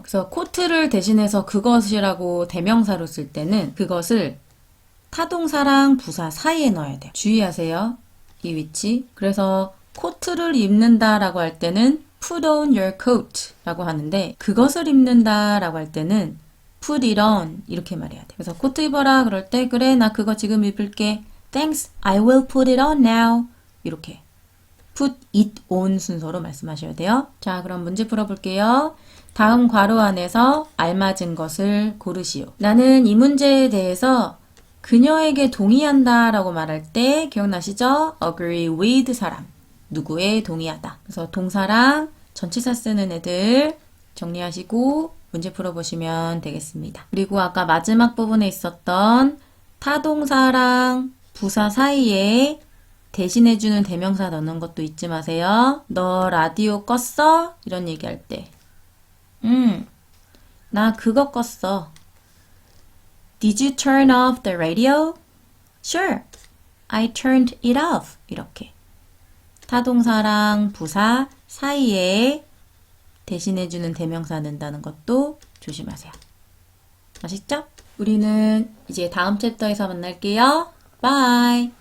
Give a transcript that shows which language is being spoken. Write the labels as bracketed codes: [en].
[ko] 그래서 코트를 대신해서 그것이라고 대명사로 쓸 때는 그것을 타동사랑 부사 사이에 넣어야 돼요. 주의하세요. 이 위치. 그래서 코트를 입는다라고 할 때는 [en] put on your coat [ko] 라고 하는데 그것을 입는다라고 할 때는 put it on 이렇게 말해야 돼. 그래서 코트 입어라 그럴 때 그래 나 그거 지금 입을게. [en] Thanks, I will put it on now. [ko] 이렇게 put it on 순서로 말씀하셔야 돼요. 자, 그럼 문제 풀어볼게요. 다음 괄호 안에서 알맞은 것을 고르시오. 나는 이 문제에 대해서 그녀에게 동의한다 라고 말할 때 기억나시죠? agree with 사람. 누구에 동의하다. 그래서 동사랑 전치사 쓰는 애들 정리하시고 문제 풀어보시면 되겠습니다. 그리고 아까 마지막 부분에 있었던 타동사랑 부사 사이에 대신해주는 대명사 넣는 것도 잊지 마세요. 너 라디오 껐어? 이런 얘기할 때 나 그거 껐어. [en] Did you turn off the radio? Sure, I turned it off. [ko] 이렇게 타동사랑 부사 사이에 대신해주는 대명사 넣는다는 것도 조심하세요. 아시죠? 우리는 이제 다음 챕터에서 만날게요. Bye!